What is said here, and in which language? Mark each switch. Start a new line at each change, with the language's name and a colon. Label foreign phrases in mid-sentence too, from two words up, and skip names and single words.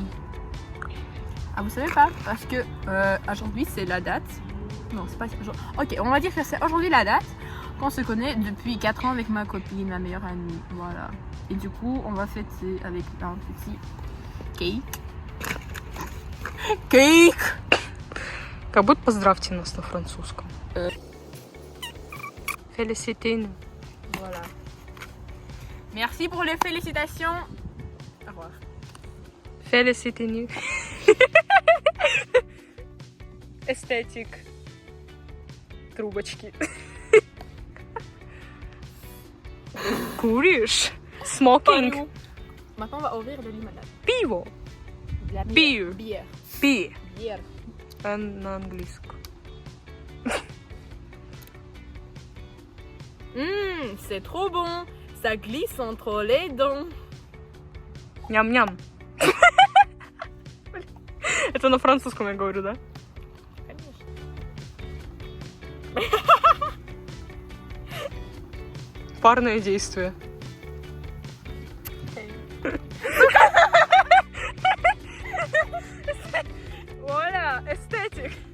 French: Ah, vous savez pas? Parce que aujourd'hui c'est la date. Non, c'est pas aujourd'hui. Ok, on va dire que c'est aujourd'hui la date qu'on se connaît depuis 4 ans avec ma copine, ma meilleure amie. Voilà. Et du coup, on va fêter avec un petit cake. Cake!
Russian: Как будто поздравьте нас на французском.
French: Félicitez-nous. Voilà. Merci pour les félicitations. Au revoir. Félicitez-nous.
Russian: Эстетик. Трубочки. Куришь?
English: Smoking.
French: Maintenant, on va ouvrir de limonade.
Russian: Пиво.
French: De la
English: Beer.
French: Bière.
English: Beer.
French: Bière.
Russian: На английском.
French: C'est trop bon. Ça glisse entre les dents.
Russian: Ням-ням. Это на французском я говорю, да? Парное действие. Voilà, эстетик.